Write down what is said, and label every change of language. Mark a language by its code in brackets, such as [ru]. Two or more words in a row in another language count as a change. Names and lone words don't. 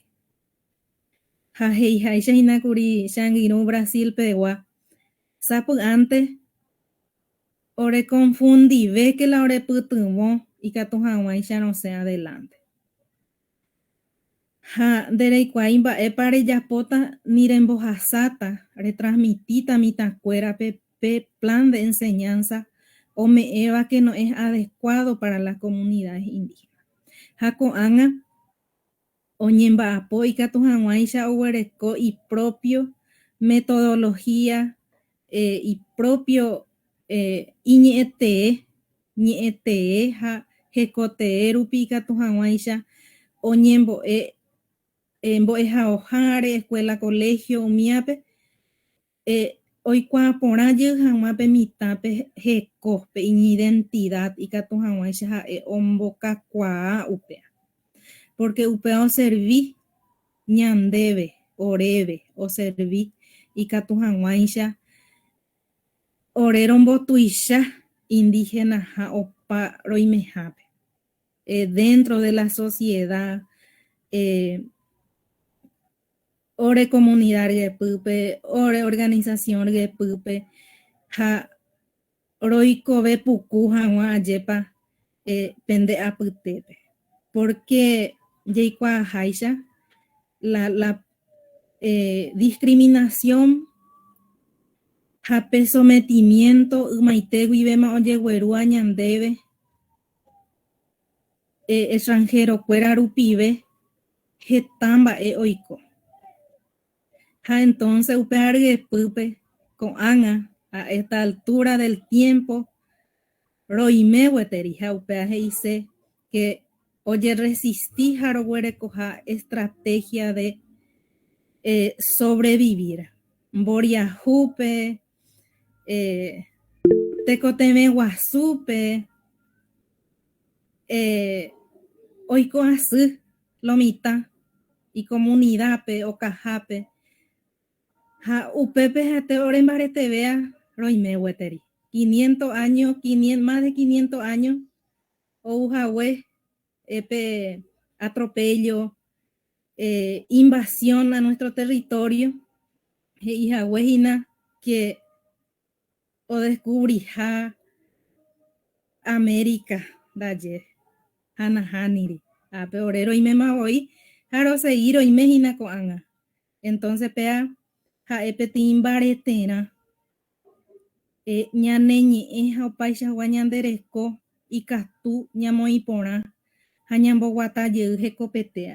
[gn] Ha heiháichahínakuri che angirũ Brasil pegua sapy'ánte oreconfundive [es] que la [gn] orepytyvõ ikatu hag̃uáicha rosẽ adelante. Ha ndereikuaái mba'épa rejapóta ni rembohasáta retransmitita mitãkuéra pe [es] plan de enseñanza [gn] ome'ẽva [es] que no es adecuado para las comunidades indígenas. [gn] Ha ko'ág̃a oñemba'apo ikatu hag̃uáicha oguereko [es] propio metodología y propio [gn] ñe'ẽtee ha hekotee rupi ikatu hag̃uáicha oñembo'e mbo'ehaoháre [es] escuela colegio [gn] umíape oikuaa porã jey hag̃uápe mitãpe hekópe iñidentidad ikatu hag̃uáicha ha'e ombokakuaa upéva. Porque upéva oservi ñandéve, oréve, oservi ikatu hag̃uáicha ore rombotuicha indígena ha opa roimehápe [es] dentro de la sociedad [gn] ore comunidad repýpe, ore organización repýpe ha roikove puku hag̃ua ajépa pende apytépe. Porque jeikuaaháicha [es] la discriminación [gn] hape sometimiento ymaitéguivéma ojeguerúa ñandéve extranjerokuéra rupive heta mba'e oiko. Ha entonces upéva ryepýpe ko'ág̃a [es] a esta altura del tiempo [gn] roimégueteri ha upéva he'ise que ojeresistí ha roguerekoha [es] estrategia de sobrevivir. [gn] Mboriahúpe, tekotevẽ guasúpe, oiko asy lo mitã icomunidadpe okahápe ha upépe hete orembaretevea roimégueteri. [es] 500 años, más de 500 años [gn] ouhague [es] atropello, invasión a nuestro territorio [gn] he'ihaguehína que odescubrija América ndaje hanahániri ápe ore roimemavoi ha rose'i roimehína ko'ág̃a. Entonces pea ha'épe timbaretérã ñane ñe'ẽ ha opaichagua ñandereko ikatu ñamoĩ porã ha ñamboguata jey hekopete.